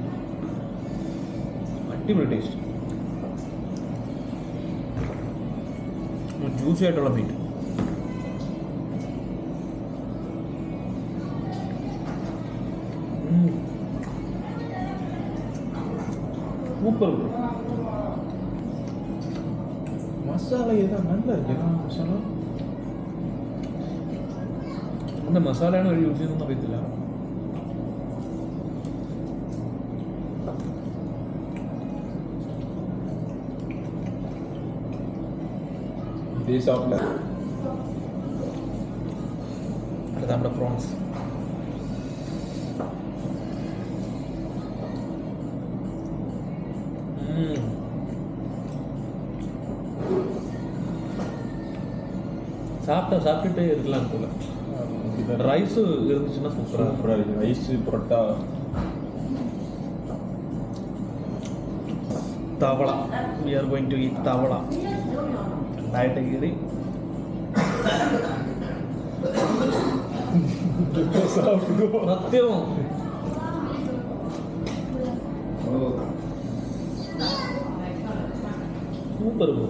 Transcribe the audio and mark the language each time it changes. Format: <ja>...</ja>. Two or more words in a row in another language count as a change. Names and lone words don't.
<ml>അടിപൊളി ടേസ്റ്റ്, ജ്യൂസി ആയിട്ടുള്ള മീറ്റ്. സൂപ്പർ.</ml> <ta>மசாலா ஏதா நல்லா இருக்கு மசாலா.</ta> <ml>എന്താ മസാലയാണ് ഒരു യൂസ് ചെയ്യുന്നതെന്ന് അറിയത്തില്ല.</ml> <ta>இதே சாப்பிடல.</ta> <ml>അടുത്ത നമ്മുടെ പ്രോൺസ്.</ml> <ta>சாப்பிட்டுட்டே இருக்கலாம் போல. ரைஸ் இருந்துச்சுன்னா சூப்பராக இருக்கு. ரைஸ் புரோட்டா,</ta> <ml>തവള.</ml> <en>we are going to eat</en> <ml>തവള. രണ്ടായിട്ട് കീറി സത്യവും സൂപ്പർ.</ml>